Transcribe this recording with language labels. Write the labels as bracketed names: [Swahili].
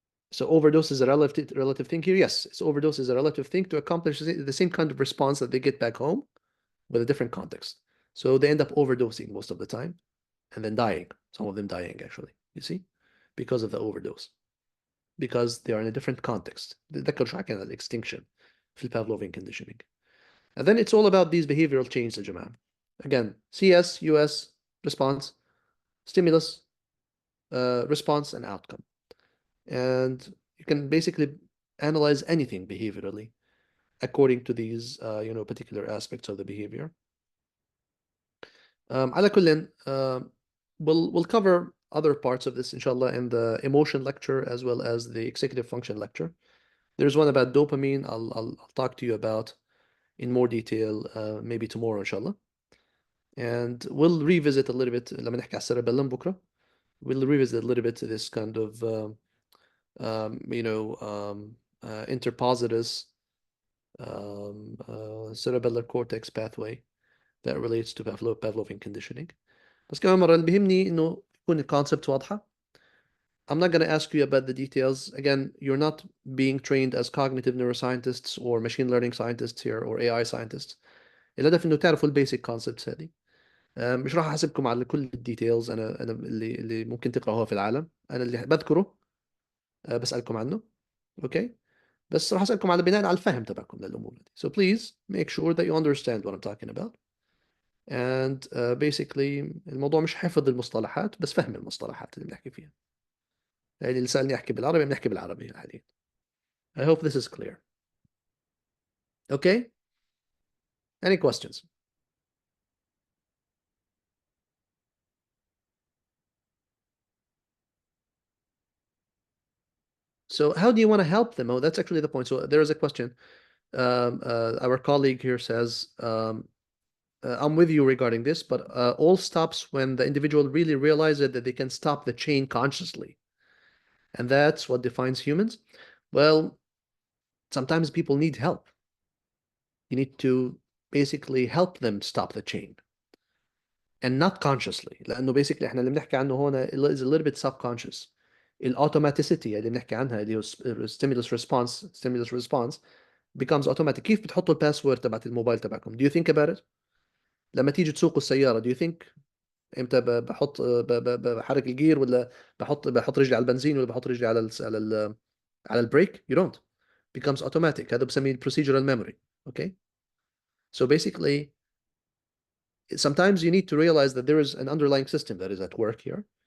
[English] So overdose is a relative thing here. Yes, so overdose is a relative thing to accomplish the same kind of response that they get back home with a different context. So they end up overdosing most of the time and then dying. Some of them dying actually, you see, because of the overdose, because they are in a different context. [Arabic] ذكروا شو حكينا الextinction في Pavlovian conditioning. [English] And then it's all about these behavioral changes, جماعة. Again, CS, US, response, stimulus, response, and outcome. And you can basically analyze anything behaviorally according to these particular aspects of the behavior. على كل, we'll cover other parts of this inshallah in the emotion lecture as well as the executive function lecture. There's one about dopamine. I'll talk to you about in more detail maybe tomorrow inshallah. And we'll revisit a little bit [Arabic] لما نحكي على cerebellum بكرة. [English] We'll revisit a little bit this kind of interpositus cerebellar cortex pathway that relates to Pavlovian conditioning. [Arabic] بس كمان مرة اللي بيهمني إنه يكون الكونسبت واضحة. [English] I'm not going to ask you about the details. Again, you're not being trained as cognitive neuroscientists or machine learning scientists here or AI scientists. [Arabic] الهدف إنه تعرفوا البيسك concepts هذه. مش راح أحاسبكم على كل الديتيلز. أنا اللي ممكن تقرأوها في العالم. أنا اللي بذكره بسألكم عنه. [English] Okay? [Arabic] بس راح أسألكم على بناء على الفهم تبعكم للأمور هذه. [English] So please make sure that you understand what I'm talking about. And basically [Arabic] الموضوع مش حفظ المصطلحات بس فهم المصطلحات اللي بنحكي فيها. يعني اللي سألني أحكي بالعربي بنحكي بالعربي حاليا. [English] I hope this is clear. Okay? Any questions? So how do you want to help them? Oh, that's actually the point. So there is a question. Our colleague here says, I'm with you regarding this, but all stops when the individual really realizes that they can stop the chain consciously. And that's what defines humans. Well, sometimes people need help. You need to basically help them stop the chain. And not consciously. [Arabic] لأنه [English] basically [Arabic] احنا اللي بنحكي عنه هنا [English] is a little bit subconscious. [Arabic] الautomaticity اللي بنحكي عنها اللي هو [English] stimulus response becomes automatic. [Arabic] كيف بتحطوا الباسورد تبعت الموبايل تبعكم؟ [English] Do you think about it؟ [Arabic] لما تيجي تسوقوا السيارة [English] do you think [Arabic] امتى بحرك الجير ولا بحط رجلي على البنزين ولا بحط رجلي على البريك؟ [English] You don't. Becomes automatic. [Arabic] هذا بسميه [English] procedural memory. Okay? So basically sometimes you need to realize that there is an underlying system that is at work here.